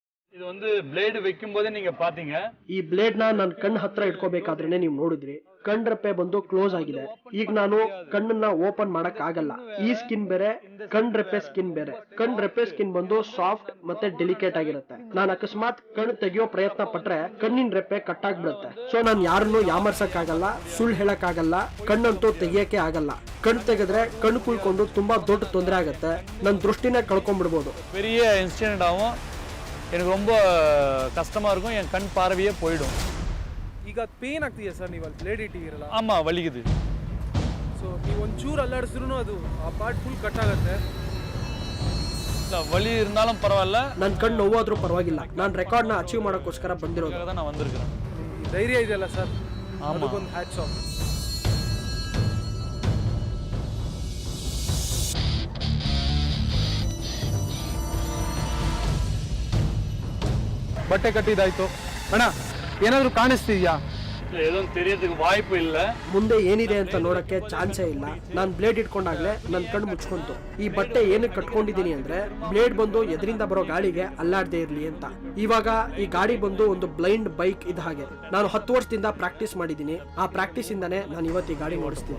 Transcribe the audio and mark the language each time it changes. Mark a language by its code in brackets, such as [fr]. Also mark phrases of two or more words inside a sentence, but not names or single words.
[ta] இது வந்து ಬ್ಲೇಡ್ வைக்கும் போதே நீங்க பாத்தீங்க. [kn] ಈ ಬ್ಲೇಡ್ ನನ್ನ ಕಣ್ಣು ಹತ್ರ ಇಟ್ಕೋಬೇಕಾದ್ರೇನೆ ನೀವು ನೋಡಿದ್ರಿ ಕಣ್ ರೆಪ್ಪೆ ಬಂದು ಕ್ಲೋಸ್ ಆಗಿದೆ. ಈಗ ನಾನು ಕಣ್ಣನ್ನ ಓಪನ್ ಮಾಡಕ್ ಆಗಲ್ಲ. ಈ ಸ್ಕಿನ್ ಬೇರೆ, ಕಣ್ ರೆಪ್ಪೆ ಸ್ಕಿನ್ ಬೇರೆ. ಕಣ್ ರೆಪ್ಪೆ ಸ್ಕಿನ್ ಬಂದು ಸಾಫ್ಟ್ ಮತ್ತೆ ಡೆಲಿಕೇಟ್ ಆಗಿರುತ್ತೆ. ನಾನು ಅಕಸ್ಮಾತ್ ಕಣ್ ತೆಗಿಯೋ ಪ್ರಯತ್ನ ಪಟ್ರೆ ಕಣ್ಣಿನ ರೆಪ್ಪೆ ಕಟ್ ಆಗ್ಬಿಡುತ್ತೆ. ಸೊ ನಾನು ಯಾರನ್ನು ಯಾಮರ್ಸಕ್ ಆಗಲ್ಲ, ಸುಳ್ಳು ಹೇಳಕ್ ಆಗಲ್ಲ, ಕಣ್ಣಂತೂ ತೆಗಿಯಕ್ಕೆ ಆಗಲ್ಲ. ಕಣ್ ತೆಗೆದ್ರೆ ಕಣ್ ಕುಳ್ಕೊಂಡು ತುಂಬಾ ದೊಡ್ಡ ತೊಂದರೆ ಆಗತ್ತೆ. ನನ್ನ ದೃಷ್ಟಿನೇ ಕಳ್ಕೊಂಡ್ಬಿಡ್ಬೋದು. [ta] பெரிய இன்சிடென்ட் ஆகும். எனக்கு ரொம்ப கஷ்டமா இருக்கும். என் கண் பார்வையே போயிடும். [kn] ಈಗ ಪೇನ್ ಆಗ್ತಿದೆಯಾ ಸರ್ ನೀವು ಅಲ್ಲಿ ಬ್ಲೇಡ್ ಇಟ್ಟಿದ್ದೀರಲ್ಲ? [ta] ஆமா வலிக்குது. [kn] ಸೊ ನೀವು ಒಂಚೂರು ಅಲ್ಲಾಡಿಸಿದ್ರು ಅದು ಆ [en] part full cut [kn] ಆಗುತ್ತೆ. [ta] ಇಲ್ಲ வலி இருந்தாலும் பரவாயில்ல. [kn] ನನ್ನ ಕಣ್ಣು ನೋವಾದ್ರೂ ಪರವಾಗಿಲ್ಲ. ನಾನು ರೆಕಾರ್ಡ್ನ ಅಚೀವ್ ಮಾಡೋಕ್ಕೋಸ್ಕರ ಬಂದಿರೋದು. [ta] தான் நான் வந்திருக்கிறேன். [kn] ಈ ಧೈರ್ಯ ಇದೆಯಲ್ಲ ಸರ್, [ta] ஆமா. [kn] ಅದಕ್ಕೊಂದು [en] hats off. [kn] ಬಟ್ಟೆ ಕಟ್ಟಿದಾಯ್ತು. ಅಣ್ಣ ಏನಾದರೂ ಕಾಣಿಸ್ತಿದ್ಯಾ? [ta] எதுவும் தெரியறதுக்கு வாய்ப்பு இல்ல. [kn] ಮುಂದೆ ಏನಿದೆ ಅಂತ ನೋಡಕ್ಕೆ ಚಾನ್ಸೇ ಇಲ್ಲ. ನಾನು ಬ್ಲೇಡ್ ಇಟ್ಕೊಂಡಾಗ್ಲೇ ನನ್ನ ಕಣ್ಣು ಮುಚ್ಕೊಂತು. ಈ ಬಟ್ಟೆ ಏನಕ್ಕೆ ಕಟ್ಕೊಂಡಿದ್ದೀನಿ ಅಂದ್ರೆ ಬ್ಲೇಡ್ ಬಂದು ಎದರಿಂದ ಬರೋ ಗಾಳಿಗೆ ಅಲ್ಲಾಡದೆ ಇರ್ಲಿ ಅಂತ. ಇವಾಗ ಈ ಗಾಡಿ ಬಂದು ಒಂದು [en] blind bike [kn] ಇದ್ದ ಹಾಗೆ. ನಾನು 10 ವರ್ಷದಿಂದ ಪ್ರಾಕ್ಟೀಸ್ ಮಾಡಿದ್ದೀನಿ. ಆ ಪ್ರಾಕ್ಟೀಸ್ ಇಂದಾನೆ ನಾನು ಇವತ್ತು ಈ ಗಾಡಿ ಓಡಿಸ್ತಿದ್ದೀನಿ.